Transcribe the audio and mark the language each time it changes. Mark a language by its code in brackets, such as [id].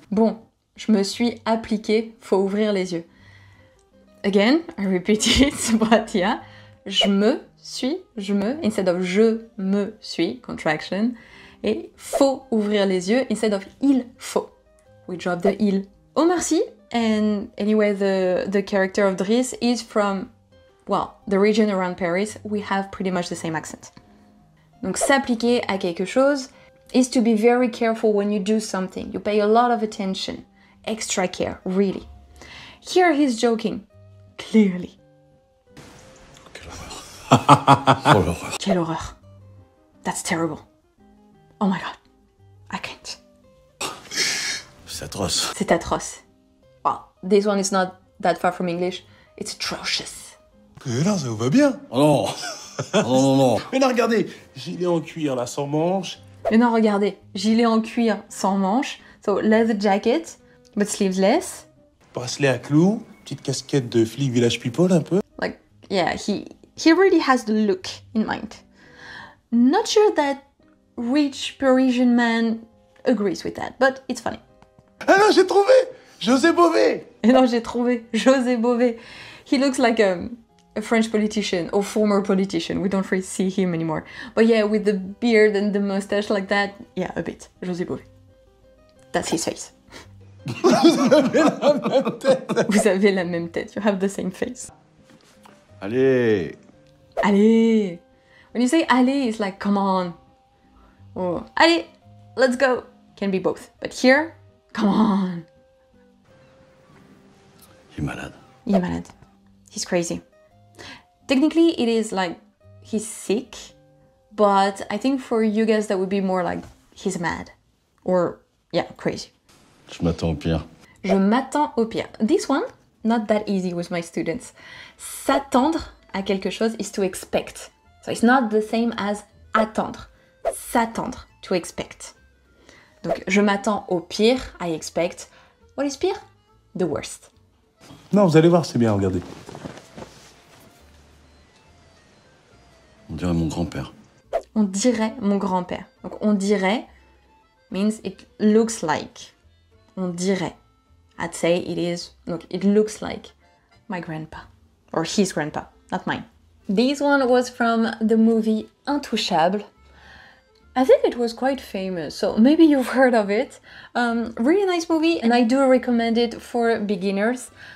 [fr] Bon, je me suis appliqué, faut ouvrir les yeux. [en] Again, I repeat it, but yeah. [fr] Je me, [en] instead of [fr] je me suis, contraction. Et faut ouvrir les yeux, [en] instead of [fr] il faut. [en] We drop the il. [fr] Oh merci, [en] and anyway, the character of Driss is from, well, the region around Paris. We have pretty much the same accent. [fr] Donc s'appliquer à quelque chose [en] is to be very careful when you do something. You pay a lot of attention. Extra care, really. Here he's joking. Clearly. [fr] Oh l'horreur. Quelle horreur. [en] That's terrible. Oh my god. I can't. [fr] C'est atroce. C'est atroce. [en] Well, this one is not that far from English. It's atrocious. [fr] Mais là, ça vous va bien. Oh non. Non, non, non. Mais là, regardez, gilet en cuir, là, sans manches. Mais non, regardez. Gilet en cuir sans manches. [en] So, leather jacket, but sleeveless. [fr] Bracelet à clous. Petite casquette de flic village people, un peu. [en] Like, yeah, he really has the look in mind. Not sure that rich Parisian man agrees with that, but it's funny. [fr] Ah non, j'ai trouvé José Bové. Et non, j'ai trouvé José Bové. [en] He looks like a French politician or former politician. We don't really see him anymore. But yeah, with the beard and the mustache like that, yeah, a bit. José Bové. That's his face. [fr] Vous avez la même tête. Vous avez la même tête. [en] You have the same face. [fr] Allez. Allez. [en] When you say allez, it's like, come on. Or, [fr] allez, [en] let's go. Can be both. But here, come on. [fr] Il est malade. Il est malade. [en] He's crazy. Technically, it is like he's sick, but I think for you guys that would be more like he's mad. Or, yeah, crazy. [fr] Je m'attends au pire. Je m'attends au pire. [en] This one, not that easy with my students. [fr] S'attendre à quelque chose [en] is to expect. So it's not the same as attendre. S'attendre, to expect. [fr] Donc, je m'attends au pire, [en] I expect. What is pire? The worst. [fr] Non, vous allez voir, c'est bien, regardez. On dirait mon grand-père. On dirait mon grand-père. Donc, on dirait [en] means it looks like. On dirait. I'd say it is, look, it looks like my grandpa. Or his grandpa, not mine. This one was from the movie Intouchables. I think it was quite famous, so maybe you've heard of it. Really nice movie, and I do recommend it for beginners.